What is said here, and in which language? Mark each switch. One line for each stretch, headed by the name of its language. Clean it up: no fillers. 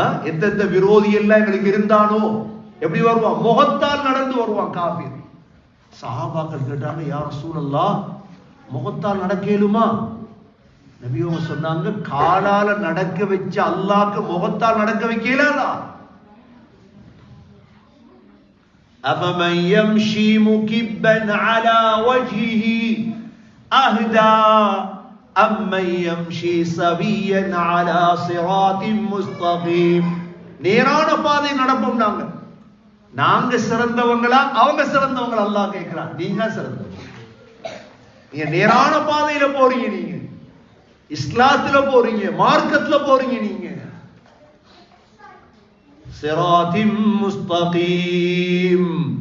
Tamil: எந்தெந்த விரோதி எல்லாம் எங்களுக்கு இருந்தானோ எப்படி வருவான்? முகத்தால் நடந்து வருவான் காஃபிர். சஹாபாக்கள் கேட்டாங்க, யா ரசூலல்லாஹ் முகத்தால் நடக்கலுமா? நபி அவங்க சொன்னாங்க, காலால நடக்க வச்ச அல்லாஹ்க்கு முகத்தால் நடக்க வைக்கலாதா?
Arabic: أفمن يمشي مكبا على وجهه أهدى أمن يمشي سويا على صراط مستقيم.
Tamil: நேரான பாதை நடப்போம் நாங்க. நாங்க சிறந்தவங்களா அவங்க சிறந்தவங்களா? அல்லாஹ் கேட்கிறான், நீங்க சிறந்தவங்க. நீங்க நேரான பாதையில போறீங்க, நீங்க இஸ்லாத்துல போறீங்க, மார்க்கத்துல போறீங்க, நீங்க சிராத்தின் முஸ்தகீம்.